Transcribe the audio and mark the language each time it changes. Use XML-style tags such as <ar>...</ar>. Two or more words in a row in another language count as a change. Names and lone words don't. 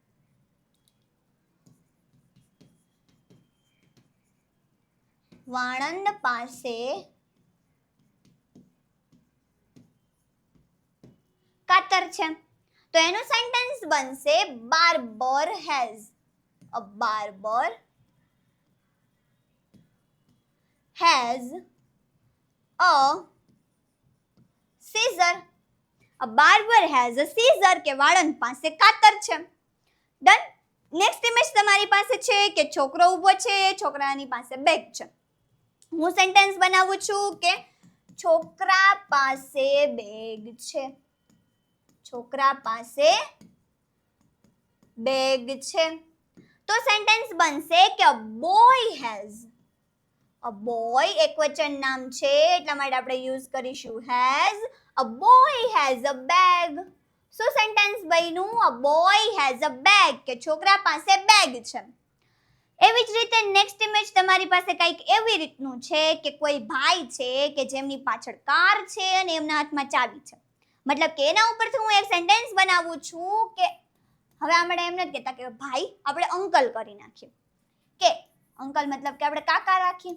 <gu>વાણંદ પાસે કાતર છે. તો એનું સેન્ટેન્સ બનશે</gu> <en>barber has. A barber has a scissor. A barber has a scissor</en> <gu>કે વાળંદ પાસે કાતર છે.</gu> <en>ડન. next image</en> <gu>તમારી પાસે છે કે છોકરો ઊભો છે, છોકરાની પાસે બેગ છે. હું સેન્ટેન્સ બનાવું છું કે છોકરા પાસે બેગ છે. છોકરા પાસે બેગ છે. તો સેન્ટેન્સ બનશે કે</gu> <en>a boy has. a boy</en> <gu>એકવચન નામ છે એટલા માટે આપણે યુઝ કરીશું has.</gu> <en>A boy has a bag.</en> <gu>શું સેન્ટેન્સ બન્યું?</gu> <en>A boy has a bag</en> <gu>કે છોકરા પાસે બેગ છે. એવી જ રીતે</gu> <en>next image</en> <gu>તમારી પાસે કંઈક એવી રીતનું છે કે કોઈ ભાઈ છે કે જેમની પાછળ કાર છે અને એમના હાથમાં ચાવી છે. મતલબ કે એના ઉપરથી હું એક સેન્ટેન્સ બનાવું છું કે હવે આપણે એમ નથી કહેતા કે ભાઈ, આપણે અંકલ કરી નાખીએ કે અંકલ મતલબ કે આપણે કાકા રાખીએ.</gu>